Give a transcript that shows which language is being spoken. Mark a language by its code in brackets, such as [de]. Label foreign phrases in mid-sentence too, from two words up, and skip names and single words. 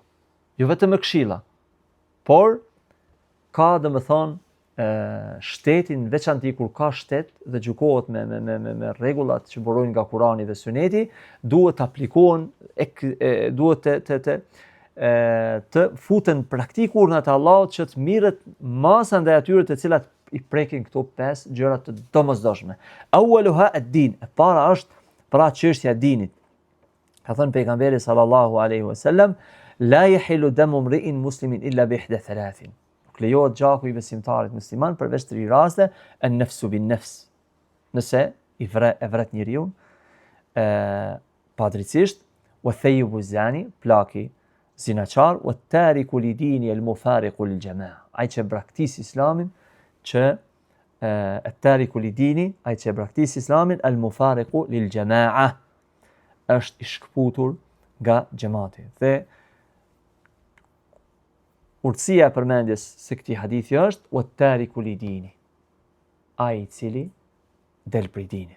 [sq] Jo vetëm me këshilla, por ka domethënë shtetin, veçanti kur ka shtet dhe gjykohet me rregullat që burojnë nga Kurani dhe Suneti, duhet të aplikohen, duhet të futen praktik urdhnat e Allahut që të mirret masa ndaj atyre të cilat i prekin këto 5 gjëra të domosdoshme. [ar] أولها الدين, [sq] e para është pra çështja e dinit. Ka thënë pejgamberi [ar] صلى الله عليه وسلم، لا يحل دم امرئ مسلم إلا بإحدى ثلاث. [sq] Nuk lejohet gjaku i besimtarit musliman përveç 3 raste, [ar] النفس بالنفس. [sq] Nëse e vret njeriu padrejtisht, [ar] والثيب الزاني, [sq] plaki zinaçar, [ar] والتارك لدينه المفارق للجماعة. [sq] Ai që braktis islamin, që [ar] التارك لدينه, [sq] ai që braktis islamin, [ar] المفارق للجماعة, [sq] është i shkputur nga xhamati. Dhe urtësia e përmendjes së këtij hadithi është [ar] والتارك لدينه, [sq] ai i cili del prej dinit.